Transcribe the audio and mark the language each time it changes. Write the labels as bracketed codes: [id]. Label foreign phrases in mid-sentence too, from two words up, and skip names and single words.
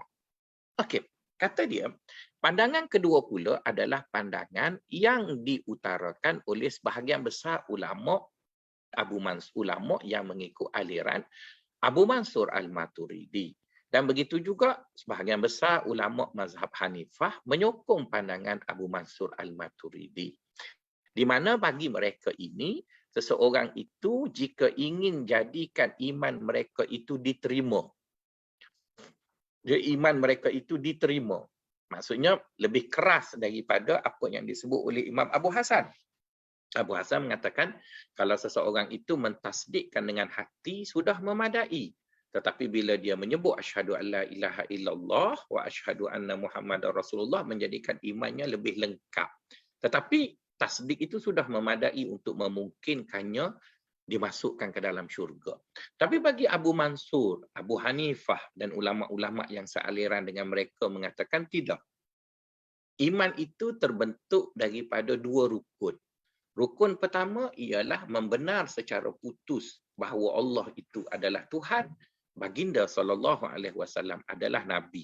[ms] Okey, kata dia, pandangan kedua pula adalah pandangan yang diutarakan oleh sebahagian besar ulama ulama yang mengikut aliran Abu Mansur Al-Maturidi. Dan begitu juga sebahagian besar ulama mazhab Hanifah menyokong pandangan Abu Mansur Al-Maturidi. Di mana bagi mereka ini, seseorang itu jika ingin jadikan iman mereka itu diterima. Iman mereka itu diterima. Maksudnya lebih keras daripada apa yang disebut oleh Imam Abu Hasan. Abu Hasan mengatakan kalau seseorang itu mentasdikkan dengan hati sudah memadai. Tetapi bila dia menyebut [ar] أشهد أن لا إله إلا الله وأشهد أن محمدا رسول الله [ms] menjadikan imannya lebih lengkap. Tetapi tasdik itu sudah memadai untuk memungkinkannya dimasukkan ke dalam syurga. Tapi bagi Abu Mansur, Abu Hanifah dan ulama-ulama yang sealiran dengan mereka mengatakan tidak. Iman itu terbentuk daripada dua rukun. Rukun pertama ialah membenar secara putus bahawa Allah itu adalah Tuhan, baginda SAW adalah Nabi.